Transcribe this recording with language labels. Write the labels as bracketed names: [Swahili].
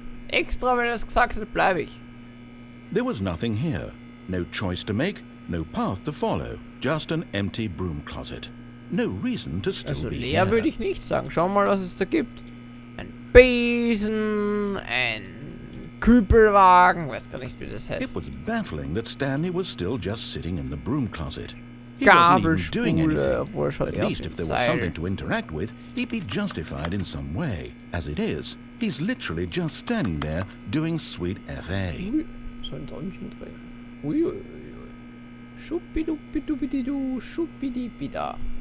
[German] Extra, wenn er es gesagt hat, bleibe ich. [English] There was nothing here. No choice to make, no path to follow. Just an empty broom closet. No reason to still be [German] leer [English] here. [German] würde ich nicht sagen. Schau mal, was es da gibt. Ein Besen, ein Kübelwagen, weiß gar nicht, wie das heißt. [English] It was baffling that Stanley was still just sitting in the broom closet. He wasn't even doing anything. At least if there was something to interact with, he'd be justified in some way. As it is, he's literally just standing there doing sweet FA. [German] So ein Däumchen drehen. Uiuiui. Schuppidupidupididu, schuppidipida.